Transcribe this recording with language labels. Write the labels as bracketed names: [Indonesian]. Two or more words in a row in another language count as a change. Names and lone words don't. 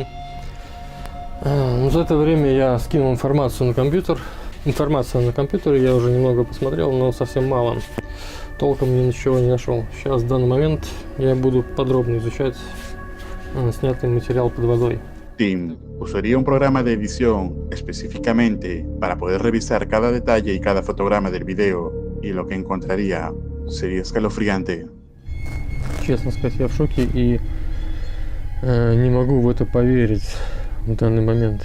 [Russian] Ну, за это время я скинул информацию на компьютер. Информация на компьютере я уже немного посмотрел, но совсем мало. Толком ничего не нашел. Сейчас, в данный момент, я буду подробно изучать снятый материал под водой. [Spanish] Tim usaría un programa de edición específicamente para poder revisar cada detalle y cada fotograma del video, y lo que encontraría sería escalofriante. [Russian] Честно сказать, я в шоке и не могу в это поверить в данный момент.